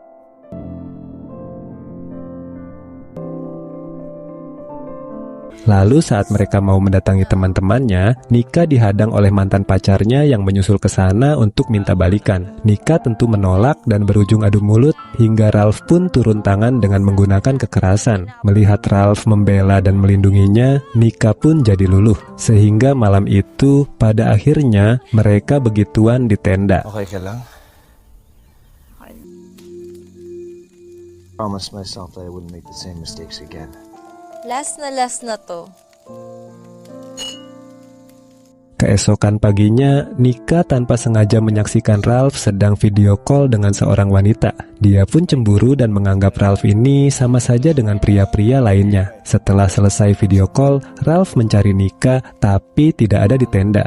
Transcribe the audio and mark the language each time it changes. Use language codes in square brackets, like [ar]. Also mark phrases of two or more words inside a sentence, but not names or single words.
[id] Lalu saat mereka mau mendatangi teman-temannya, Nika dihadang oleh mantan pacarnya yang menyusul ke sana untuk minta balikan. Nika tentu menolak dan berujung adu mulut hingga Ralph pun turun tangan dengan menggunakan kekerasan. Melihat Ralph membela dan melindunginya, Nika pun jadi luluh. Sehingga malam itu, pada akhirnya mereka begituan di tenda. [tl] Okay ka lang? [en] Promise myself that I wouldn't make the same mistakes again. [tl] Last na to. [id] Keesokan paginya, Nika tanpa sengaja menyaksikan Ralph sedang [en] video call [id] dengan seorang wanita. Dia pun cemburu dan menganggap Ralph ini sama saja dengan pria-pria lainnya. Setelah selesai [en] video call, [id] Ralph mencari Nika tapi tidak ada di tenda.